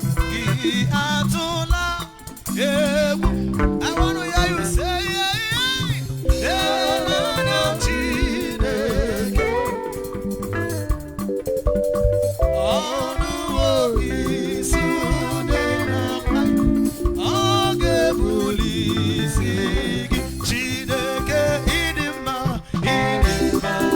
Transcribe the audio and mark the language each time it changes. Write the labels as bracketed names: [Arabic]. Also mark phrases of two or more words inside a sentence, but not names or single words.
[Igbo] Gị atụla egwu. [English] I wanna hear you say, yeah, yeah. [Igbo] Ịhụnanya Chineke. Ọnụ obi isi dị n'akwa, ọ ga-ebuli isi gị. Chineke, ị dị mma, ị dị mma.